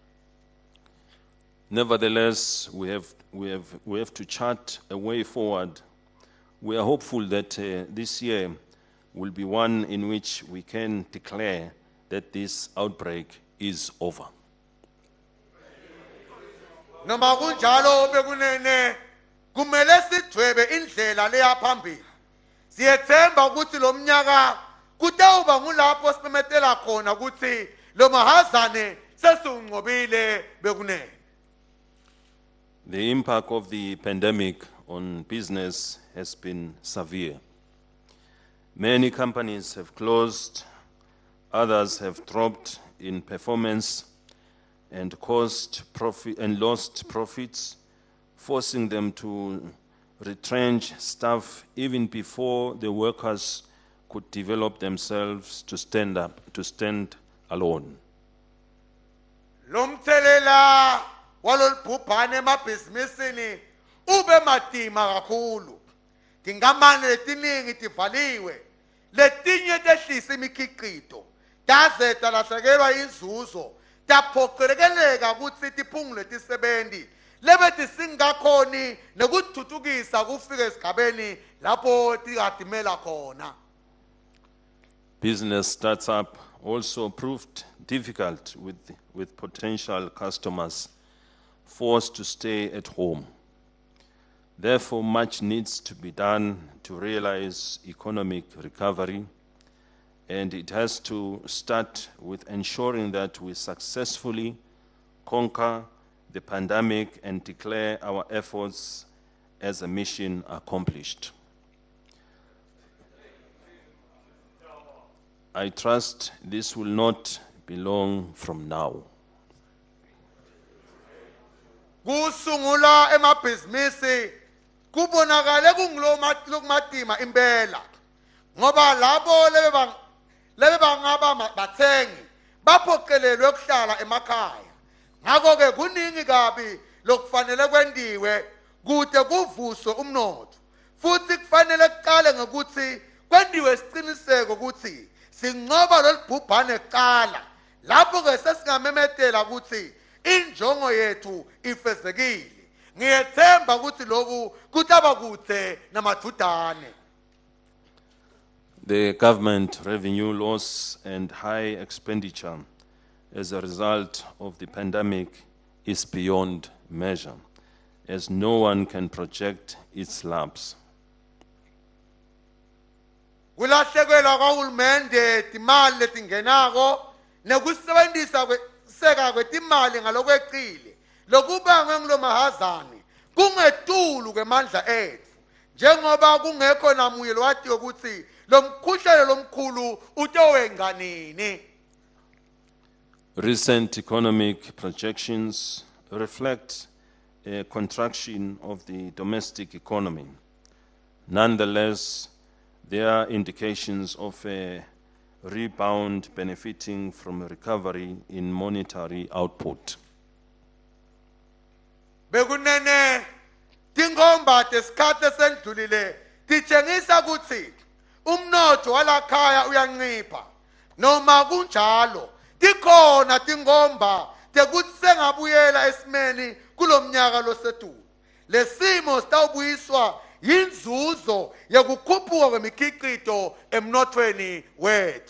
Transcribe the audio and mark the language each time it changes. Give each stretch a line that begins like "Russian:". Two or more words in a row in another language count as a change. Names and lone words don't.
English: Nevertheless, we have to chart a way forward. We are hopeful that this year will be one in which we can declare that this outbreak is over.
Swati: Noma kunjalo bekunene kumele sidwebe indlela leya phambili. Siyethemba ukuthi lo mnyaka kutawuba ngulapho simemetela khona ukuthi lo mahazane sesungqobile bekunene.
English: The impact of the pandemic on business has been severe. Many companies have closed, others have dropped in performance and lost profits, forcing them to retrench staff even before the workers could develop themselves to stand alone.
Swati: Lomthelela walolubhubhane emabhizinisini ube madima kakhulu. Tingamane letiningi tivaliwe, letinye tehlisa imikhiqito, taze talahlekelwa inzuzo, taphoqelekeleka ukuthi tiphungule tisebenzi, lebe tisingakhoni nekuthuthukisa kufika esigabeni lapho tikadimela khona.
English: Business startup also proved difficult with potential customers forced to stay at home. Therefore, much needs to be done to realize economic recovery and it has to start with ensuring that we successfully conquer the pandemic and declare our efforts as a mission accomplished. I trust this will not be long from now.
Swati: Kusungula emabhizinisi kubonakale kungilokumatima impela ngoba labo lebe bangaba bathengi baphoqelelwe ukuhlala emakhaya ngakho ke kuningi kabi lokufanele kwendiwe kude kuvuswe umnotho futhi kufanele kuqale ngokuthi kwendiwe isiqiniseko ukuthi sinqoba lolibhubhane kuqala lapho ke sesingamemetela ukuthi injongo yethu ifezekile ngiyethemba ukuthi lokhu kutaba kude namadudane.
English: The government revenue loss and high expenditure as a result of the pandemic is beyond measure, as no one can project its lapse.
Swati: Kulahlekelwa kahulumende timali letingenako nekusebenzisa seka kwetimali ngalokweqile lokubangwe ngilomahazane kungetulu kwemandla ethu njengoba kungekho namuye lwati ukuthi lomkhuhlane lomkhulu utowenga nini.
English: Recent economic projections reflect a contraction of the domestic economy. Nonetheless, there are indications of a rebound benefiting from a recovery in monetary output.
Swati: Bekunene tingomba tesikhathe sendlulile titshengisa ukuthi umnotho walakhaya uyancipha noma kunjalo tikhona tingomba tekuthi sengabuyela esimeni kulomnyaka losetulu lesimo sitawubuyiswa yinzuzo yokukhuphuka kwemikhiqizo emnothweni wethu.